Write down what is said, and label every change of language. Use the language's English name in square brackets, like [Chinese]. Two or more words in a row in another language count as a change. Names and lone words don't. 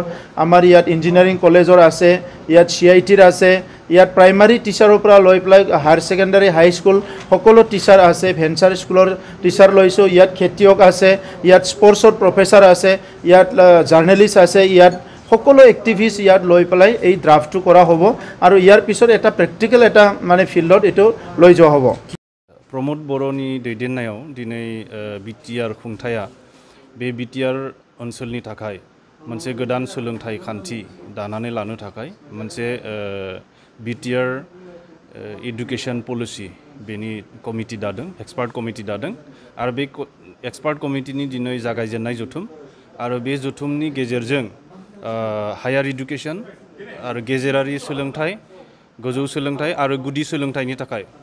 [Assamese] আমাৰ ইয়াত ইঞ্জিনিয়াৰিং কলেজৰ আছে, ইয়াত CITৰ আছে, ইয়াত [English] primary teacher [Assamese] পৰা লৈ পেলাই [English] higher secondary high school [Assamese] সকলো টিচাৰ আছে [English] venture school teacher [Assamese] লৈছোঁ ইয়াত খেতিয়ক আছে ইয়াত [English] sports professor [Assamese] আছে ইয়াত জাৰ্নেলিষ্ট আছে ইয়াত সকলো এক্টিভিষ্ট ইয়াত লৈ পেলাই এই ড্ৰাফটটো কৰা হ'ব আৰু ইয়াৰ পিছত এটা প্ৰেক্টিকেল এটা মানে ফিল্ডত এইটো লৈ যোৱা হ'ব [Bodo] प्रमोद बर'नि दैदेननायाव दिनै बिटिआर खुंथाया बे बिटिआर ओनसोलनि थाखाय मोनसे गोदान सोलोंथाइ खान्थि दानानै लानो थाखाय मोनसे बिटिआर [English] education policy [Bodo] बेनि कमिटि दादों [English] expert committee [Bodo] दादों आरो बे एक्सपार्ट कमिटिनि दिनै जागायजेननाय जथुम आरो बे जथुमनि गेजेरजों [English] higher education [Bodo] आरो गेजेरारि सोलोंथाइ गोजौ सोलोंथाइ आरो गुदि सोलोंथाइनि थाखाय